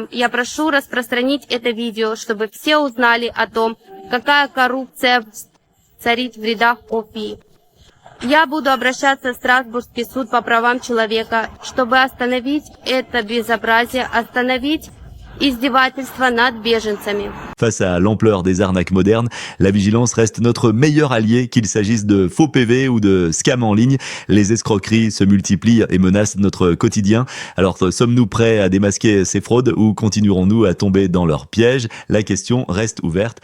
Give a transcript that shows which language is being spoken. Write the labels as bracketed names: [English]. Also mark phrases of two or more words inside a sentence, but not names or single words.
[Russian] Я прошу распространить это видео, чтобы все узнали о том, какая коррупция царит в рядах ОФИ. Я буду обращаться в Страсбургский суд по правам человека, чтобы остановить это безобразие, остановить издевательства над беженцами. [French] Face à l'ampleur des arnaques modernes, la vigilance reste notre meilleur allié, qu'il s'agisse de faux PV ou de scams en ligne. Les escroqueries se multiplient et menacent notre quotidien. Alors, sommes-nous prêts à démasquer ces fraudes ou continuerons-nous à tomber dans leurs pièges? La question reste ouverte.